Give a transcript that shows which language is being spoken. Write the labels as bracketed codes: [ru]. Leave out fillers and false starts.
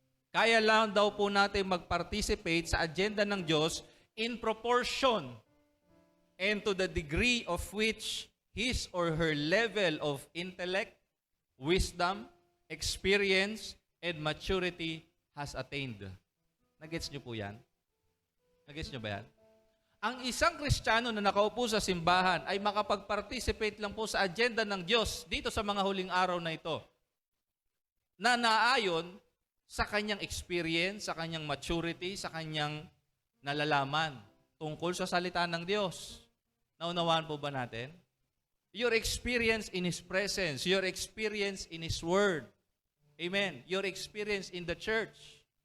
[tl] Kaya lang daw po natin mag-participate sa agenda ng Diyos [en] in proportion and to the degree of which his or her level of intellect, wisdom, experience, and maturity has attained. [tl] Nagets niyo po yan? Nagets niyo ba yan? Ang isang Kristiyano na nakaupo sa simbahan ay makapag-participate lang po sa agenda ng Diyos dito sa mga huling araw na ito na naayon sa kanyang experience, sa kanyang maturity, sa kanyang nalalaman tungkol sa salita ng Diyos. Naunawaan po ba natin? [en] Your experience in His presence, your experience in His Word. Amen. Your experience in the church.